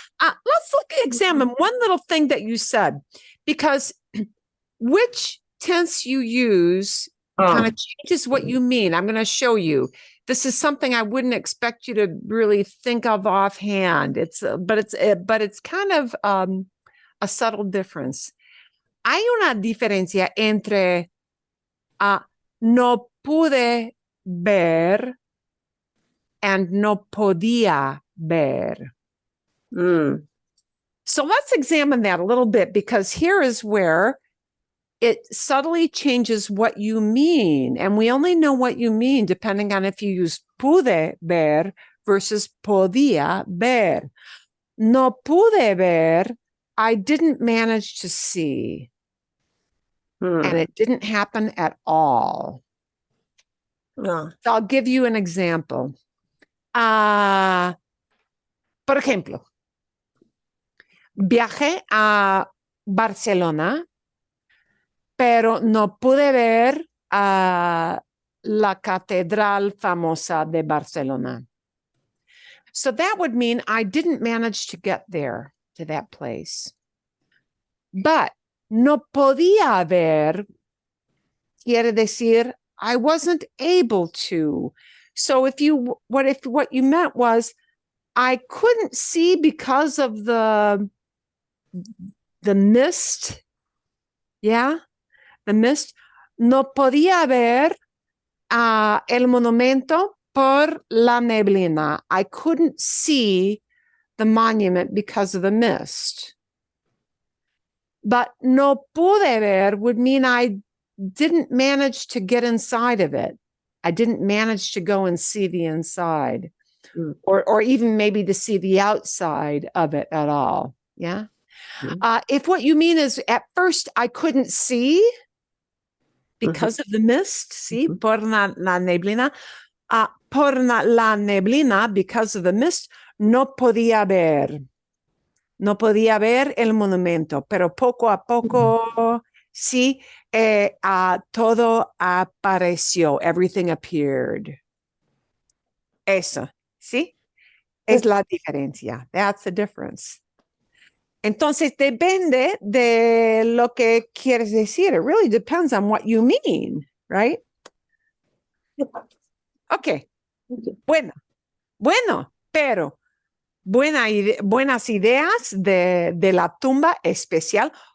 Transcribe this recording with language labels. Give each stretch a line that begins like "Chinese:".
English: Let's examine one little thing that you said, because which tense you use kind of changes what you mean. I'm going to show you. This is something I wouldn't expect you to really think of offhand. But it's kind of a subtle difference.
Spanish: Hay una diferencia entre no pude ver
English: and
Spanish: no podía ver.
English: So let's examine that a little bit, because here is where it subtly changes what you mean. And we only know what you mean depending on if you use
Spanish: pude ver
English: versus
Spanish: podía ver. No pude ver,
English: I didn't manage to see. And it didn't happen at all. So I'll give you an example.
Spanish: Por ejemplo, viajé a Barcelona, pero no pude ver la catedral famosa de Barcelona.
English: So that would mean I didn't manage to get there, to that place. But
Spanish: no podía ver quiere decir
English: I wasn't able to. So if what you meant was I couldn't see because of the mist. Yeah, the mist.
Spanish: No podía ver el monumento por la neblina.
English: I couldn't see the monument because of the mist. But
Spanish: no pude ver
English: would mean I didn't manage to get inside of it. I didn't manage to go and see the inside, or even maybe to see the outside of it at all. Yeah. If what you mean is at first I couldn't see because of the mist, see,
Spanish: por la neblina, la neblina,
English: because of the mist,
Spanish: no podía ver. No podía ver el monumento, pero poco a poco, sí, todo apareció.
English: Everything appeared.
Spanish: Eso, ¿sí? Es la diferencia.
English: That's the difference.
Spanish: Entonces, depende de lo que quieres decir.
English: It really depends on what you mean, right? Okay.
Spanish: Bueno, pero buenas ideas de la tumba especial.